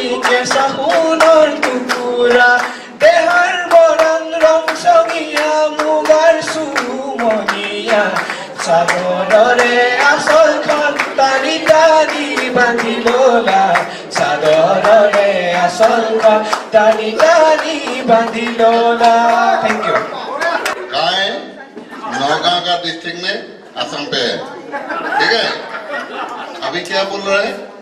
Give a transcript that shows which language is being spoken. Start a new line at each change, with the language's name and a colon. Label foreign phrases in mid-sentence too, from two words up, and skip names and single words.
Assamese: কেঁচা সোণৰ টুকুৰা দেহাৰ বৰণ ৰং চঙীয়া মুগাৰ চুমনীয়া চাদৰৰে আঁচলখন টানি টানি বান্ধি ললা চাদৰৰে আঁচলখন টানি টানি বান্ধি ললা
English: thank you
Hindi: गाय नौगांव का डिस्ट्रिक्ट में असम पे है ठीक है अभी क्या बोल रहे हैं